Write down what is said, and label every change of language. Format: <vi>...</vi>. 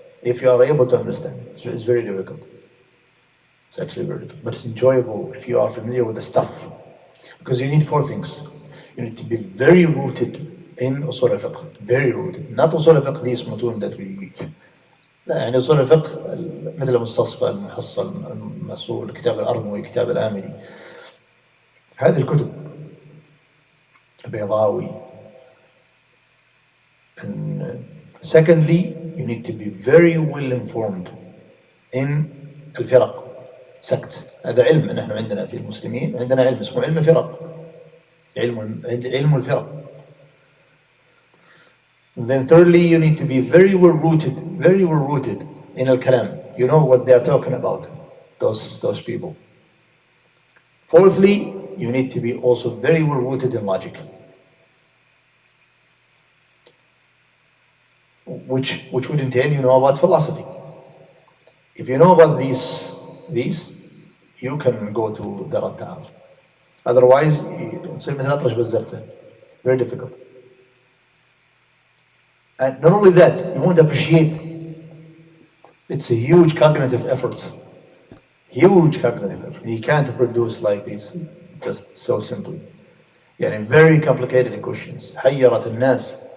<en>If you are able to understand it, it's very difficult. It's actually very difficult, but it's enjoyable if you are familiar with the stuff, because you need 4 things. You need to be very rooted in Usool al-Fiqh, very rooted. Not Usool al-Fiqh, these متون that we read.</en> <ar>لا, يعني أصول الفقه مثل المستصفى, المحصل, المأصول, كتاب الأرموي, كتاب الآمدي, هذه الكتب البيضاوي.</ar> <en>And secondly, you need to be very well informed in الفرق, سكت.</en> <ar>هذا علم. نحن عندنا في المسلمين عندنا علم اسمه علم الفرق, علم الفرق.</ar> <en>And then thirdly, you need to be very well rooted in al-kalam. You know what they are talking about, those people. Fourthly, you need to be also very well rooted in logic, which would entail you know about philosophy. If you know about these, you can go to درء التعارض.</en> <ar>Otherwise, تصير مثل أطرش بالزفة.</ar> <en>Very difficult. And not only that, you won't appreciate. It's a huge cognitive effort. Huge cognitive effort. You can't produce like this just so simply. يعني very complicated questions.</en> <ar>حيرت الناس.</ar>